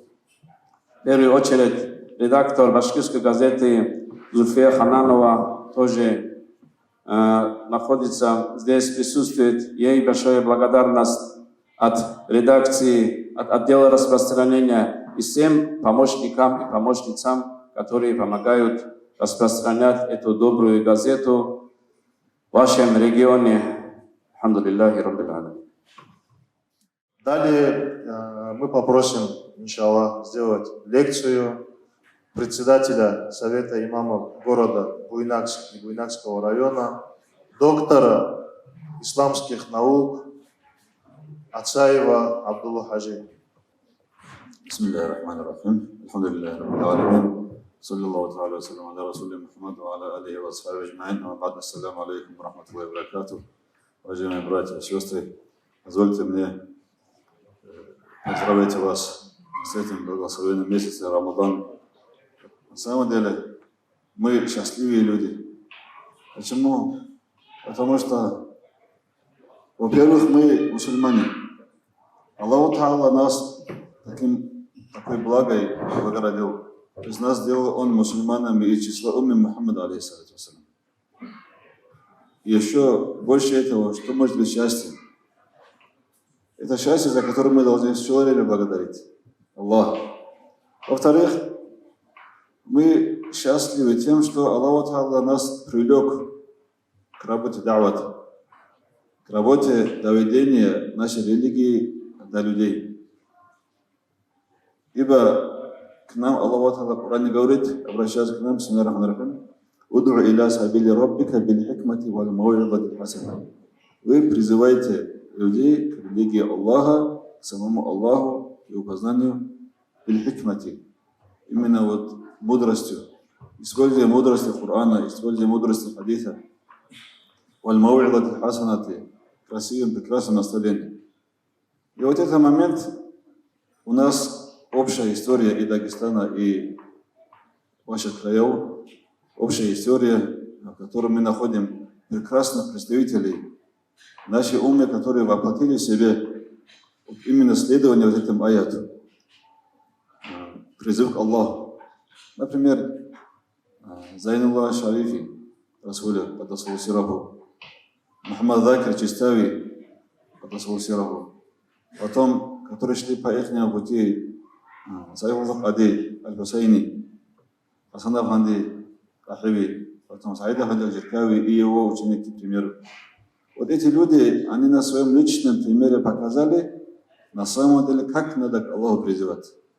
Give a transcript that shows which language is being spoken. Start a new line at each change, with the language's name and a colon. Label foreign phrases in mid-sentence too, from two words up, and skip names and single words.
Russian: В первую очередь редактор башкирской газеты Зульфия Хананова тоже находится здесь, присутствует. Ей большая благодарность от редакции, от отдела распространения и всем помощникам и помощницам, которые помогают распространять эту добрую газету в вашем регионе.
Arabic: الحمد لله رب العالمين.
Russian: Далее мы попросим, иншаллах, сделать лекцию председателя Совета имамов города Буйнакск и Буйнакского района, доктора исламских наук Ацаева Абдулла Хаджи.
Arabic: بسم الله الرحمن الرحيم. الحمد لله رب العالمين. صلى الله تعالى وسلم على رسوله محمد وعلى آله وأصحابه أجمعين. أما بعد، السلام عليكم ورحمة الله وبركاته.
Russian: Уважаемые братья и сестры, позвольте мне поздравить вас с этим благословенным месяцем Рамадан. На самом деле, мы счастливые люди. Почему? Потому что, во-первых, мы мусульмане. Аллаху Та'ала нас такой благой благородил. То есть нас сделал Он мусульманами из числа умми Мухаммада,
Arabic: عليه الصلاة والسلام.
Russian: И еще больше этого, что может быть счастье? Это счастье, за которое мы должны все время благодарить Аллаха. Во-вторых, мы счастливы тем, что Аллах Та'ала нас привлек к работе давата, к работе доведения нашей религии до людей. Ибо к нам Аллах Та'ала в Коране говорит, обращаясь к нам,
Arabic: بسم الله الرحمن الرحيم: «ادع إلى سبيل ربك بالحكمة والموعظة الحسنة».
Russian: Вы призываете людей к религии Аллаха, к самому Аллаху и познанию
Arabic: بالحكمة.
Russian: Именно вот мудростью. Используя мудрости Корана, используя мудрости хадиса.
Arabic: والموعظة الحسنة.
Russian: Красивым, прекрасным наставлением. И вот этот момент у нас общая история и Дагестана, и ваших краев, общая история, в которой мы находим прекрасных представителей нашей уммы, которые воплотили в себе именно следование вот этому аяту, призыв к Аллаху. Например, Зайнуллах Шарифи, Расуля, Падасул Сираху, Мухаммад Закир Чистави, Падасул Сираху, потом, которые шли по ихнему пути, Сайфуллах Ади Аль-Хусайни, Хасан Афанди Ахиви, потом Саид Афанди Джиркави и его ученики, к примеру. Вот эти люди, они на своем личном примере показали, на самом деле, как надо к Аллаху призывать.